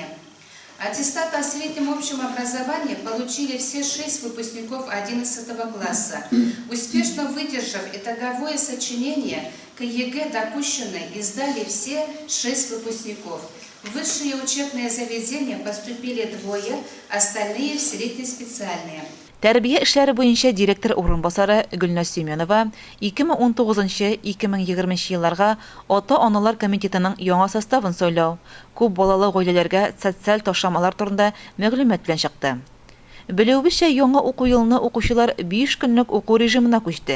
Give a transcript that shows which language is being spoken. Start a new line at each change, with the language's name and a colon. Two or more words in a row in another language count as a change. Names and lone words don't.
Russian: Аттестат о среднем общем образовании получили все 6 выпускников 11 класса. Успешно выдержав итоговое сочинение к ЕГЭ допущенной, издали все 6 выпускников. В высшие учебные заведения поступили 2, остальные в среднеспециальные.
Tatar: Тәрбия эшләре буенча директор урынбасары Гөлназ Семенова 2019-2020 елларга ата-аналар комитетының яңа составын сайлау, күп балалы гаиләләргә социаль ташламалар турында мәгълүмат белән чыкты. Белүебезчә, яңа уку елны укучылар 5 көнлек уку режимына күчте.